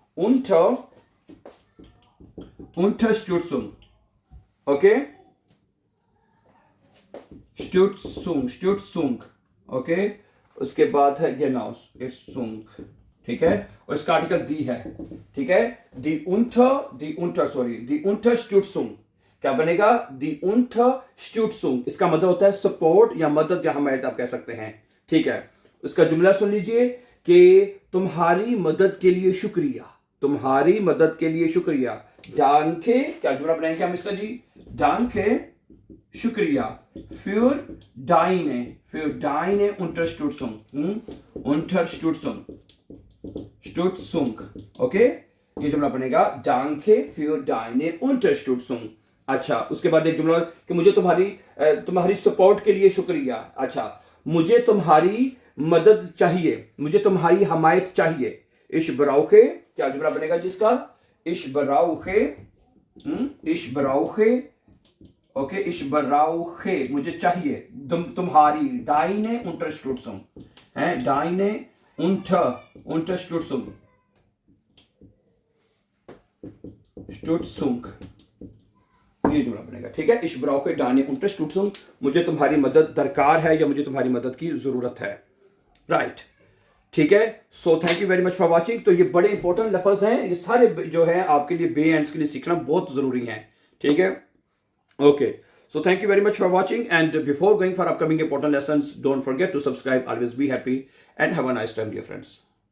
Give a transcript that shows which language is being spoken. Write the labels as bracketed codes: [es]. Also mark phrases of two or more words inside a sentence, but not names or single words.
[hi] Unterstützung, ओके, Stützung, ओके, उसके बाद है गेनाउस सुंग, ठीक है, और इसका आर्टिकल दी है, ठीक है, [de] die Unterstützung, [hi] क्या बनेगा, [de] die Unterstützung, [hi] इसका मतलब होता है सपोर्ट या मदद या हमायत आप कह सकते हैं, ठीक है। उसका जुमला सुन लीजिए कि तुम्हारी मदद के लिए शुक्रिया, तुम्हारी मदद के लिए शुक्रिया, डांके, क्या जुमला बनाएंगे हम इसका जी, डांके शुक्रिया, [de] für deine Unterstützung, [hi] ओके, ये जुमला बनेगा [de] Danke für deine Unterstützung. [hi] अच्छा, उसके बाद एक जुमला कि मुझे तुम्हारी सपोर्ट के लिए शुक्रिया। अच्छा, मुझे तुम्हारी मदद चाहिए, मुझे तुम्हारी हमायत चाहिए। [de] ich brauche, [hi] क्या जुमला बनेगा जिसका, [de] ich brauche, [hi] ओके, [de] ich brauche, [hi] मुझे चाहिए, तुम्हारी, [de] deine Unterstützung [hi] है, [de] deine Unterstützung, [hi] ये जुमला बनेगा, ठीक है। [de] ich brauche deine Unterstützung, [hi] मुझे तुम्हारी मदद दरकार है या मुझे तुम्हारी मदद की जरूरत है, राइट, ठीक है। [en] So thank you very much for watching. [hi] तो ये बड़े इंपॉर्टेंट लफ्ज हैं, ये सारे जो है आपके लिए बे एंड्स के लिए सीखना बहुत जरूरी है, ठीक है, ओके। [en] So thank you very much for watching, and before going for upcoming important lessons, don't forget to subscribe. Always be happy and have a nice time, dear friends.